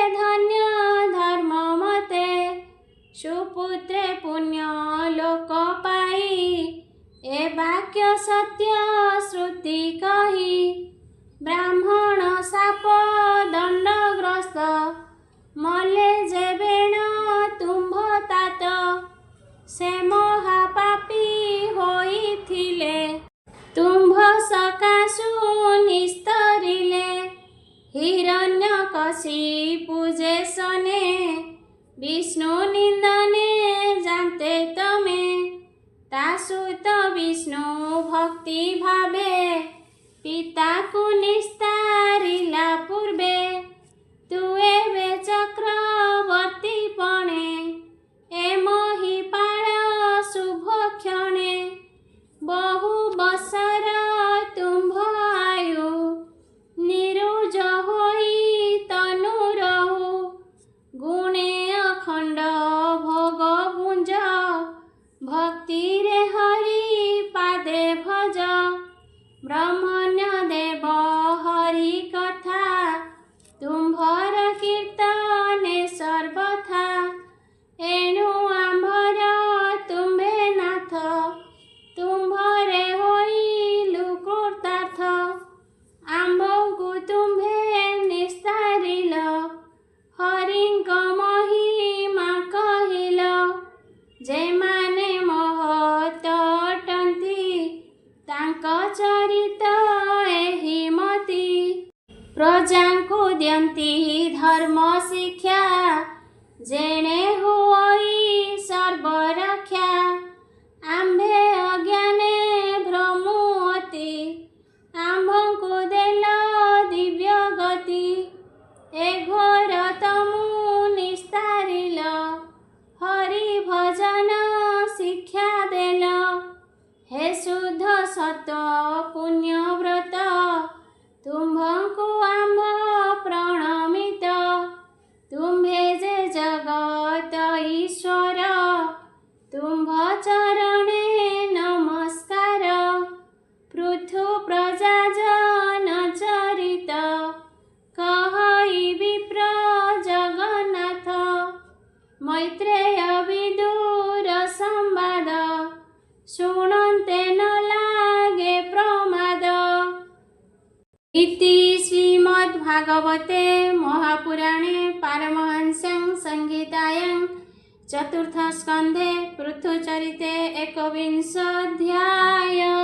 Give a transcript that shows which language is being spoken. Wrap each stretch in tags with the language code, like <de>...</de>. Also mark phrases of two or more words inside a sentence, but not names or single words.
<or>ଧନ୍ୟ ଧର୍ମ ମତେ ସୁପୁତ୍ରେ ପୁଣ୍ୟ ଲୋକ ପାଈ ଏ ବାକ୍ୟ ସତ୍ୟ ଶ୍ରୁତି କହି ବ୍ରାହ୍ମଣ ଶାପ ଦଣ୍ଡଗ୍ରସ୍ତ ମଲେ ଯେ ବେଣ ତୁମ୍ଭ ତାତ ସେ ମହାପାପୀ ହୋଇଥିଲେ ତୁମ୍ଭ ସକାଶୁ ନିସ୍ତରିଲେ ହିରଣ୍ୟକଶିପୁ ଯେ ସନେ ବିଷ୍ଣୁ ନିନ୍ଦନେ ଜାଣତେ ତମେ ତାସୁତ ବିଷ୍ଣୁ ଭକ୍ତି ଭାବେ ପିତା କୁ ନିସ୍ତାରିଲା ପୂର୍ବେ ତୁ ଏବେ ଚକ୍ରବର୍ତ୍ତୀ ପଣେ ଏ ମହୀପାଳ ଶୁଭ କ୍ଷଣେ ବହୁ ବସର ତୁମ୍ଭ ଆୟୁ ନିରୁଜ ହୋଇ ତନୁ ରହୁ ଗୁଣେ ଅଖଣ୍ଡ ଭୋଗ ଭୁଞ୍ଜ ଭକ୍ତି ରେ ହରି ପାଦେ ଭଜ ବ୍ରହ୍ମଣ୍ୟ ଦେବ ହରି କଥା ତୁମ୍ଭର କୀର୍ତ୍ତନେ ସର୍ବଥା ଏଣୁ ଆମ୍ଭର ତୁମ୍ଭେ ନାଥ ତୁମ୍ଭରେ ହୋଇଲୁ କୃତାର୍ଥ ଆମ୍ଭଙ୍କୁ ତୁମ୍ଭେ ନିସ୍ତାରିଲ ହରିଙ୍କ ମହିମା କହିଲ ଯେମାନେ ମହତ ଅଟନ୍ତି ତାଙ୍କ ଚରିତ ଏହି ମତି ପ୍ରଜାଙ୍କୁ ଦିଅନ୍ତି ଧର୍ମ ଶିକ୍ଷା ଯେଣେ ହୁଇ ସର୍ବରକ୍ଷା ଆମ୍ଭେ ଅଜ୍ଞାନେ ଭ୍ରମୁଅତି ଆମ୍ଭଙ୍କୁ ଦେଲ ଦିବ୍ୟ ଗତି ଏ ଘୋର ତମୁ ନିସ୍ତାରିଲ ହରି ଭଜନ ଶିକ୍ଷା ଦେଲ ହେ ଶୁଦ୍ଧ ସତ ପୁଣ୍ୟ ବ୍ରତ ତୁମ୍ଭଙ୍କୁ ଆମ୍ଭ ପ୍ରଣମିତ ତୁମ୍ଭେ ଯେ ଜଗତ ତୁମ୍ଭ ଚରଣେ ନମସ୍କାର ପୃଥୁ ପ୍ରଜା ଜନ ଚରିତ କହଇ ବିପ୍ର ଜଗନ୍ନାଥ ମୈତ୍ରେୟ ବିଦୁର ସମ୍ବାଦ ଶୁଣନ୍ତେ ନ ଲାଗେ ପ୍ରମାଦ।</or> <sa>इति श्रीमद्भागवते महापुराणे पारमहंस्यां संहितायां चतुर्थस्कन्धे पृथुचरिते एकविंशोऽध्याय।</sa>